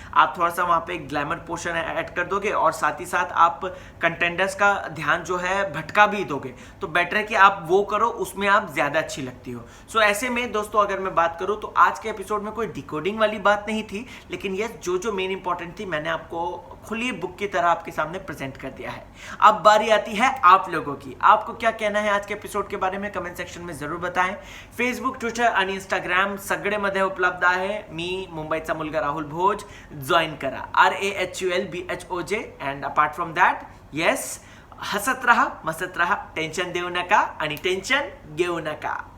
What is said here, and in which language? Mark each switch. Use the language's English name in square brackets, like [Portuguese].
[Hindi] आप थोड़ा सा वहाँ पे ग्लैमर पोर्शन ऐड कर दोगे और साथ ही साथ आप कंटेंडर्स का ध्यान जो है भटका भी दोगे, तो बेटर है कि आप वो करो, उसमें आप ज़्यादा अच्छी लगती हो। सो ऐसे में दोस्तों अगर मैं बात करूँ तो आज के एपिसोड में कोई डिकोडिंग वाली बात नहीं थी, लेकिन यस जो मेन इंपॉर्टेंट थी मैंने आपको खुली बुक की तरह आपके सामने प्रेजेंट कर दिया है। अब बारी आती है आप लोगों की, आपको क्या कहना है आज के एपिसोड के बारे में कमेंट सेक्शन में जरूर बताएं। [Marathi] फेसबुक, ट्विटर आणि इंस्टाग्राम सगळेमध्ये उपलब्ध आहे। मी मुंबईचा मुलगा राहुल भोज, जॉईन करा RAHULBHOJ। [English] and apart from that yes, [Marathi] हसत राहा, मसत राहा, टेन्शन देऊ नका आणि टेन्शन घेऊ नका।